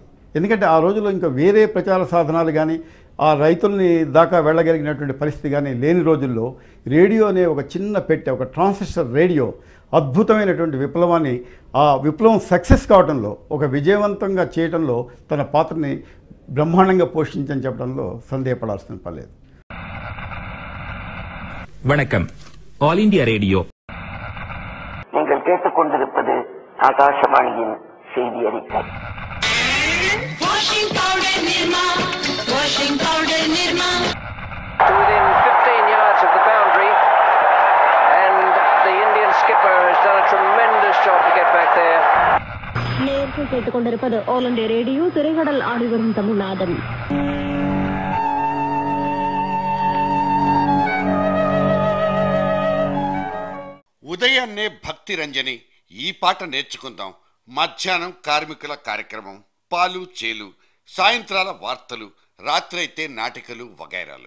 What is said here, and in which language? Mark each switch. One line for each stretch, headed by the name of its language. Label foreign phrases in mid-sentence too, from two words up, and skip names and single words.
Telugu: ఎందుకంటే ఆ రోజుల్లో ఇంకా వేరే ప్రచార సాధనాలు కానీ ఆ రైతుల్ని దాకా వెళ్ళగలిగినటువంటి పరిస్థితి కానీ లేని రోజుల్లో రేడియో అనే ఒక చిన్న పెట్టె, ఒక
English: transistor radio
Telugu: అద్భుతమైనటువంటి విప్లవాన్ని, ఆ విప్లవం సక్సెస్ కావడంలో, ఒక విజయవంతంగా చేయడంలో తన పాత్రని బ్రహ్మాండంగా పోషించని చెప్పడంలో సందేహపడాల్సిన పర్లేదు.
Tamil: வணக்கம். ஆல் இந்தியா ரேடியோ. நீங்கள் கேட்டுக்கொண்டிருப்பது ஆகாசவாணியின் செய்தி அறிக்கை.
English: Washing powder Nirma, washing powder Nirma. Within 15 yards of the boundary, and the Indian skipper has done a tremendous job to get back there.
Tamil: நேர்கள் கேட்டுக்கொண்டிருப்பது ஆல் இந்தியா ரேடியோ, திரைக்கடல் ஆடிவரும் தமிழ்நாதன்.
Telugu: ఉదయాన్నే భక్తి రంజని ఈ పాట నేర్చుకుందాం. మధ్యాహ్నం కార్మికుల కార్యక్రమం, పాలు చేలు, సాయంత్రాల వార్తలు, రాత్రైతే నాటికలు వగైరాలు.